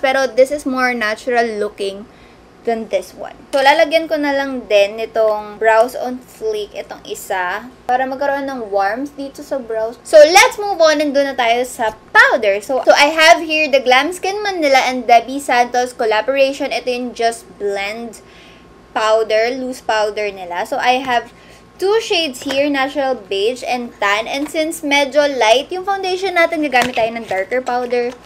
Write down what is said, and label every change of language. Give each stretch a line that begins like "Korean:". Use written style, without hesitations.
English: Pero this is more natural looking than this one.
Filipino: So, lalagyan ko na lang din itong brows on fleek, itong isa, para magkaroon ng warmth dito sa brows.
English: So, let's move on and
Filipino: doon na tayo sa
English: powder. So I have here the Glam Skin Manila and Debbie Santos collaboration.
Filipino: Ito yung Just Blend powder, loose powder nila.
English: So, I have two shades here, natural beige and tan.
Filipino: And since medyo light yung foundation natin, gagamit tayo ng darker powder.